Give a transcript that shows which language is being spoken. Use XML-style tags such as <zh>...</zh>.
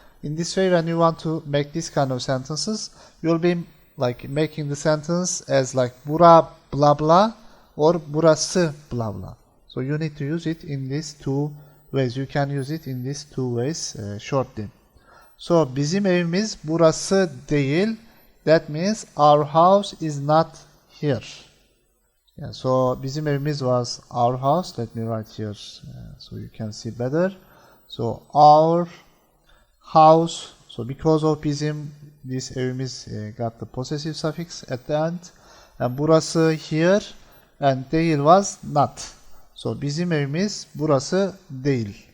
<en>In this way, when you want to make this kind of sentences, you'll be like making the sentence as like bura blah blah or burası blah blah. So you need to use it in these two ways. You can use it in these two ways shortly. So</en> <tr>bizim evimiz burası değil.</tr> <en>That means our house is not here. Yeah, so</en> <tr>bizim evimiz</tr> <en>was our house. Let me write here so you can see better. So our house. So because of bizim, this evimiz got the possessive suffix at the end. And burası here and değil was not. So</en> <tr>bizim evimiz burası değil.</tr>